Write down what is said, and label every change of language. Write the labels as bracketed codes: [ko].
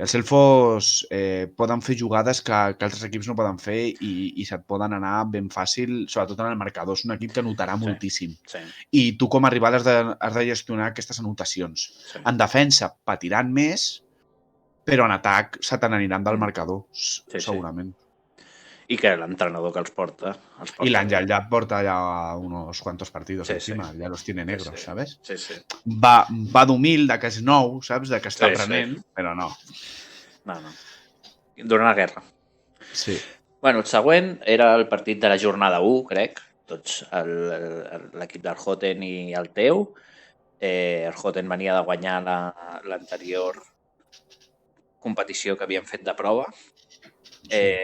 [ca] Els Elfos poden fer jugades que altres equips no poden fer i se't poden anar ben fàcil, sobretot en el marcador. És un equip que notarà moltíssim. Sí. I tu com a rival has de gestionar aquestes anotacions. Sí. En defensa patiran més, però en atac se te n'aniran del marcador, segurament. I que l'entrenador que els porta... [es] Y l'Àngel [ca] ja porta [es] ya unos cuantos partidos encima, ya los tiene negros, ¿sabes? [ca] Sí, sí. Va d'humil, de que és nou, saps? De que està aprenent, però no. No. Durant la guerra. Sí. Bueno, el següent era el partit de la jornada 1, crec. Tots l'equip del Hoten i el teu. El Hoten venia de guanyar l'anterior competició que havien fet de prova. Sí.